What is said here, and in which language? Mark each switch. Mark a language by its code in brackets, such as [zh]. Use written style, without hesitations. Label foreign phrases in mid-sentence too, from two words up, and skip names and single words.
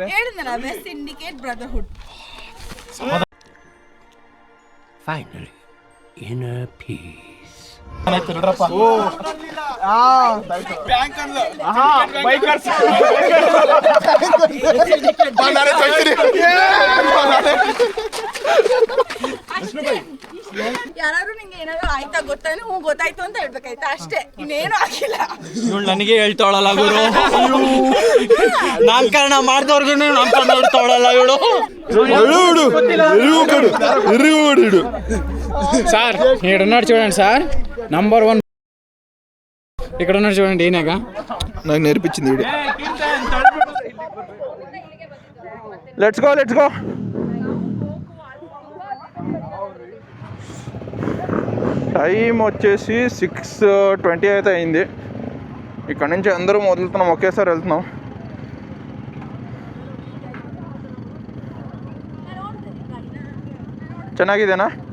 [kn] ಹೇಳಿದ್ನಲ್ಲ, ವೆಸ್ಟ್ ಸಿಂಡಿಕೇಟ್ ಬ್ರದರ್ಹುಡ್. [en] Finally, inner peace. [kn] ಯಾರು ನಿಂಗೆ ಏನಾದ್ರು ಆಯ್ತಾ ಗೊತ್ತಾನು ಹ್ಞೂ ಗೊತ್ತಾಯ್ತು ಅಂತ ಹೇಳ್ಬೇಕಾಯ್ತಾ, ಅಷ್ಟೇ, ಇನ್ನೇನು ಆಗಿಲ್ಲ. ಇವಳು ನನಗೆ ಹೇಳ್ತಾವಳಲ್ಲ ಗುರು, ನಾಮಕರಣ ಮಾಡಿದವ್ರಿಗೂ ನಾಮಕರಣ ಹೇಳ್ತಾವಳಲ್ಲ ಇವಳು. [te] సార్ ఇక్కడ ఉన్నాడు చూడండి సార్, నంబర్ 1 ఇక్కడ ఉన్నాడు చూడండి. ఈయనగా నాకు నేర్పించింది వీడు. [en] let's go. [te] టైం వచ్చేసి 6:20 అయితే అయింది. ఇక్కడ నుంచి అందరూ వదులుతున్నాం, ఒకేసారి వెళ్తున్నాం. [kn] ಚೆನ್ನಾಗಿದೆನಾ?